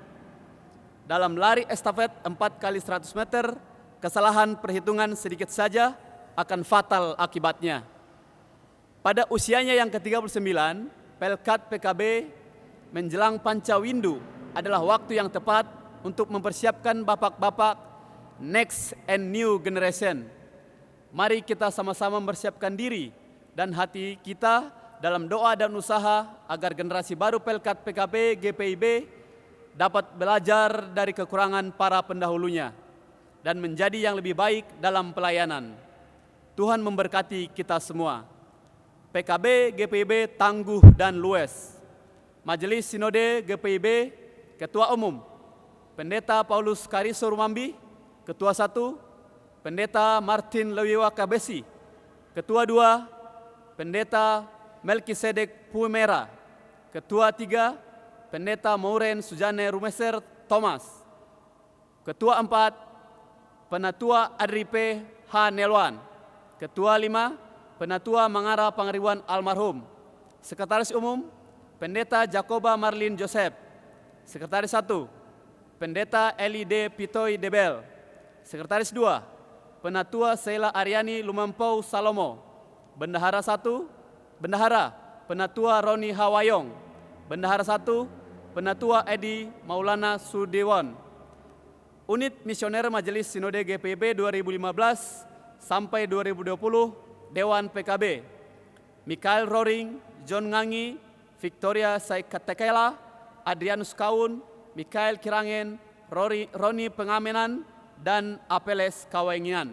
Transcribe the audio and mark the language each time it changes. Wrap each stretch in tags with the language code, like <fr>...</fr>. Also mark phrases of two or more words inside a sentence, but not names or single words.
<id>Dalam lari estafet 4 kali 100 meter, kesalahan perhitungan sedikit saja akan fatal akibatnya. Pada usianya yang ke-39, Pelkat PKB menjelang Pancawindu adalah waktu yang tepat untuk mempersiapkan bapak-bapak</id> <en>next and new generation.</en> <id>Mari kita sama-sama mempersiapkan diri dan hati kita dalam doa dan usaha agar generasi baru Pelkat PKB GPIB dapat belajar dari kekurangan para pendahulunya dan menjadi yang lebih baik dalam pelayanan. Tuhan memberkati kita semua. PKB GPIB tangguh dan luas. Majelis Sinode GPIB, Ketua Umum Pendeta Paulus Kariso Rumambi, Ketua 1, Pendeta Martin Lewiwa Kabesi, Ketua 2, Pendeta Melkisedek Puemera, Ketua 3, Pendeta Mauren Sujane Rumeser Thomas, Ketua 4, Penatua Adripe H. Nelwan, Ketua 5, Penatua Mangara Pangariwan Almarhum, Sekretaris Umum Pendeta Jacoba Marlin Joseph, Sekretaris 1, Pendeta Eli D. Pitoy Debel, Sekretaris 2, Penatua Sheila Aryani Lumampau Salomo, Bendahara 1, Bendahara Penatua Roni Hawayong, Bendahara 1, Penatua Edi Maulana Sudewan, Unit Misioner Majelis Sinode GPIB 2015 sampai 2020, Dewan PKB, Mikael Roring, John Ngangi, Victoria Saikatekela, Adrianus Kaun, Mikael Kirangen, Roni Pengamenan, dan Apeles Kawengian.</id>